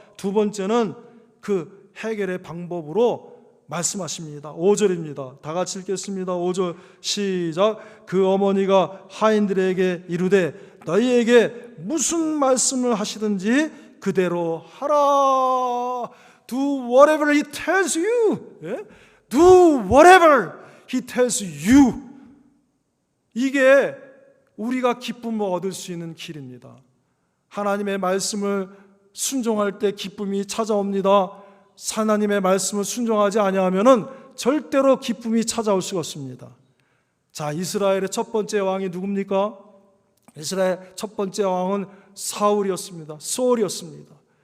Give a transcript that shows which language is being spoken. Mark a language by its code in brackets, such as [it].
[ko] 두 번째는 그 해결의 방법으로 말씀하십니다. 5절입니다. 다 같이 읽겠습니다. 5절 시작. 그 어머니가 하인들에게 이르되 너희에게 무슨 말씀을 하시든지 그대로 하라. [en] Do whatever he tells you. Do whatever he tells you. [ko] 이게 우리가 기쁨을 얻을 수 있는 길입니다. 하나님의 말씀을 순종할 때 기쁨이 찾아옵니다. 하나님의 말씀을 순종하지 아니하면은 절대로 기쁨이 찾아올 수가 없습니다. 자, 이스라엘의 첫 번째 왕이 누굽니까? 이스라엘 첫 번째 왕은 사울이었습니다. 소울이었습니다.